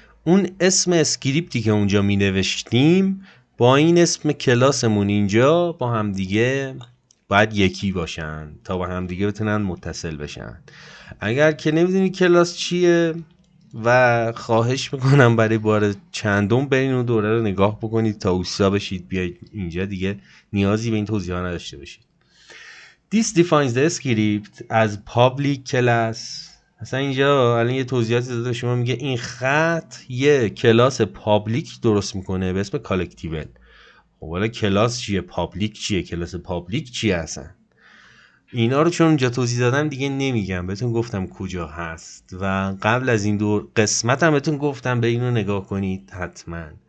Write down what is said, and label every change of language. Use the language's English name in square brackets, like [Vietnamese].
[Persian] اون اسم اسکریپتی که اونجا می نوشتیم با این اسم کلاسمون اینجا با هم دیگه باید یکی باشن تا با هم دیگه بتونن متصل بشن. اگر که نمیدونی کلاس چیه و خواهش میکنم برای بار چندم برین اون دوره رو نگاه بکنید تا اوستا بشید بیاید اینجا دیگه نیازی به این توضیح ها نداشته باشید. [English] This defines the script as public class. [Persian] مثلا اینجا الان یه توضیحاتی داده شما میگه این خط یه کلاس پابلیک درست میکنه به اسم کالکتیبل. خب حالا کلاس چیه، پابلیک چیه، کلاس پابلیک چیه اصلا؟ اینا رو چون اونجا توضیح دادم دیگه نمیگم، بهتون گفتم کجا هست و قبل از این دور قسمت هم بهتون گفتم به اینو نگاه کنید حتما.